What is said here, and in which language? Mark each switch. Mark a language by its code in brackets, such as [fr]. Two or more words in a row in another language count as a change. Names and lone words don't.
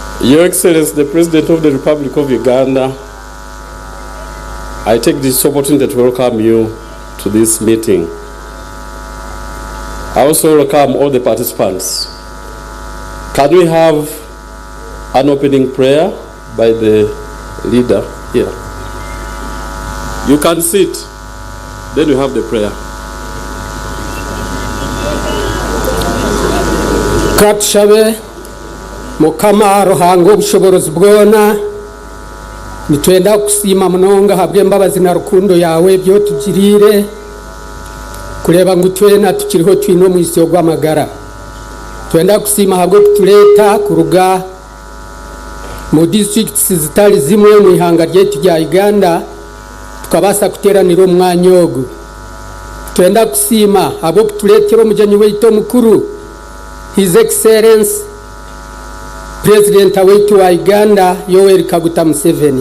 [en] Your Excellency, the President of the Republic of Uganda, I take this opportunity to welcome you to this meeting. I also welcome all the participants. Can we have an opening prayer by the leader here? You can sit, then you have the prayer. [nyn] Katshabe Mukama ruhango bushoborozi bwona nitwenda kusima munonga habwe mbabazi na rukundo yawe byo tugirire kureba ngo twena tukiriho twino mu isi y'amagara. Twenda kusima habwe kutuleta kuruga mu districts zitali zimwe mu ihanga ryetu rya Uganda tukabasa kuteranira umwanya ogu. Twenda kusima habwe kutuletera umujanyi weito mukuru [en] His Excellency [nyn] President wetu wa Uganda Yoweri Kaguta Museveni.